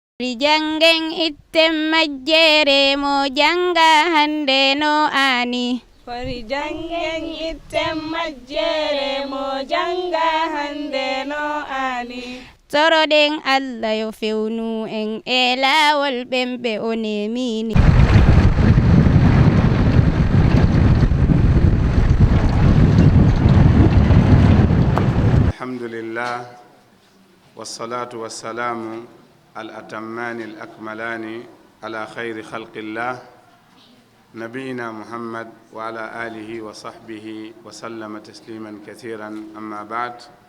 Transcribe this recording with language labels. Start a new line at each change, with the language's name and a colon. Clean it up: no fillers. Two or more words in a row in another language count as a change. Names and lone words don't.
Fula: Jangen itten majjere mo janga hande no ani. Fari jangen itten majjere mo janga hande no ani. Toroɗen Allah yo fewnu en e laawol ɓemɓe o nemini.
Arabic: الحمد لله والصلاة والسلام الأتمان الأكملان على خير خلق الله نبينا محمد وعلى آله وصحبه وسلم تسليما كثيرا أما بعد